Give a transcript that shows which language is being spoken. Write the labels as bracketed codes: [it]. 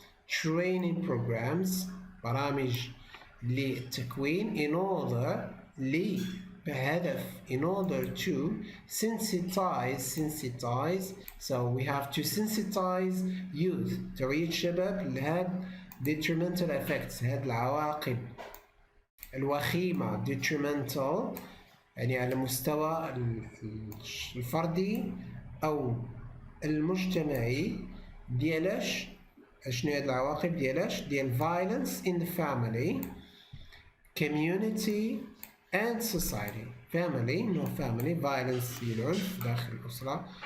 [en] training programs [ar] برامج للتكوين [en] in order [ar] بهدف [en] in order to sensitize. so we have to sensitize youth [ar] توعية الشباب لهاد [en] detrimental effects [ar] هاد العواقب الوخيمة. detrimental يعني على المستوى الفردي أو المجتمعي ديالاش. شنو هاد العواقب ديالاش؟ ديال [en] violence in the family, community and society. family no family violence [ar] هي العنف داخل الأسرة.